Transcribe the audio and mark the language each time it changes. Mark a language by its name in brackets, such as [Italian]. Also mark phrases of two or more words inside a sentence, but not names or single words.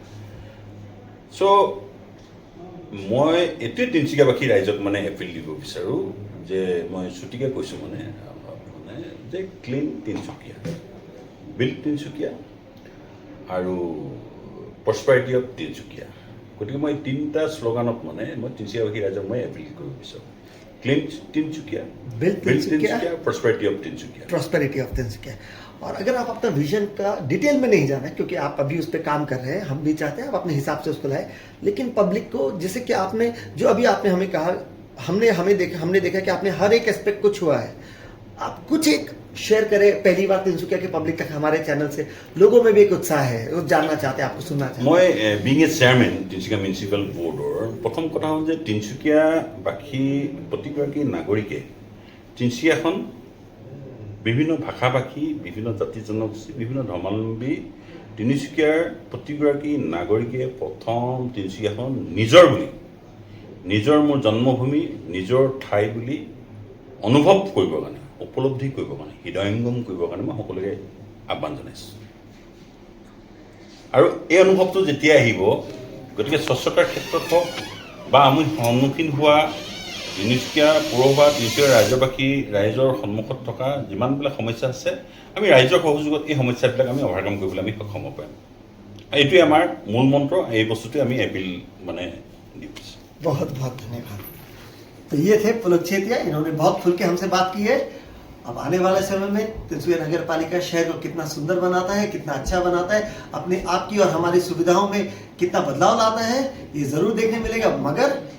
[Assamese] চ' মই এইটোৱে তিনিচুকীয়াবাসী ৰাইজক মানে এপিল দিব বিচাৰোঁ যে মই ছুটিকৈ কৈছোঁ মানে যে [English] clean Tinsukia, build Tinsukia [Assamese] আৰু [English] prosperity of Tinsukia. [Assamese] গতিকে মই 3টা শ্লোগানত মানে মই তিনিচুকীয়াবাসী ৰাইজক মই এপিল কৰিব বিচাৰোঁ। [English] clean Tinsukia, build Tinsukia, prosperity of Tinsukia, prosperity of Tinsukia. [Hindi] और अगर आप अपना विजन का डिटेल में नहीं जाना है क्योंकि आप अभी उस पर काम कर रहे हैं, हम भी चाहते हैं आप अपने हिसाब से उसको लाए, लेकिन पब्लिक को जैसे कि आपने जो अभी आपने हमें कहा, हमने देखा कि आपने हर एक एस्पेक्ट को छुआ है। आप कुछ एक शेयर करें पहली बार तिनसुकिया के पब्लिक तक, हमारे चैनल से लोगों में भी एक उत्साह है, वो जानना चाहते हैं, आपको सुनना चाहते हैं। [Assamese] মই [English] being a chairman [Assamese] তিনিচুকীয়া মিউনিচিপেল বোৰ্ডৰ প্ৰথম কথা হ'ল যে তিনিচুকীয়াবাসী প্ৰতিগৰাকী নাগৰিকে তিনিচুকীয়াখন বিভিন্ন ভাষা ভাষী, বিভিন্ন জাতি জনগোষ্ঠী, বিভিন্ন ধৰ্মাৱলম্বী তিনিচুকীয়াৰ প্ৰতিগৰাকী নাগৰিকে প্ৰথম তিনিচুকীয়াখন নিজৰ বুলি, নিজৰ মোৰ জন্মভূমি, নিজৰ ঠাই বুলি অনুভৱ কৰিব কাৰণে, উপলব্ধি কৰিব কাৰণে, হৃদয়ঙ্গম কৰিবৰ কাৰণে মই সকলোকে আহ্বান জনাইছোঁ। আৰু এই অনুভৱটো যেতিয়া আহিব, গতিকে স্বচ্ছতাৰ ক্ষেত্ৰত হওক বা আমি সন্মুখীন হোৱা তিনিচুকীয়া পৌৰসভা, তিনিচুকীয়া ৰাইজৰ সন্মুখত থকা যিমানবিলাক সমস্যা আছে, আমি ৰাইজৰ সহযোগত এই সমস্যাবিলাক আমি অভাৰকাম কৰিবলৈ আমি সক্ষম হ'ব পাৰিম। এইটোৱে আমাৰ মূল মন্ত্ৰ, এই বস্তুটোৱে আমি এপিল মানে দিছোঁ। [Hindi] बहुत बहुत धन्यवाद। तो ये थे पुलक चेतिया, इन्होंने बहुत खुल के हमसे बात की है। अब आने वाले समय में तिनसुकिया नगर पालिका शहर को कितना सुंदर बनाता है, कितना अच्छा बनाता है, अपने आपकी और हमारी सुविधाओं में कितना बदलाव लाता है, ये जरूर देखने मिलेगा।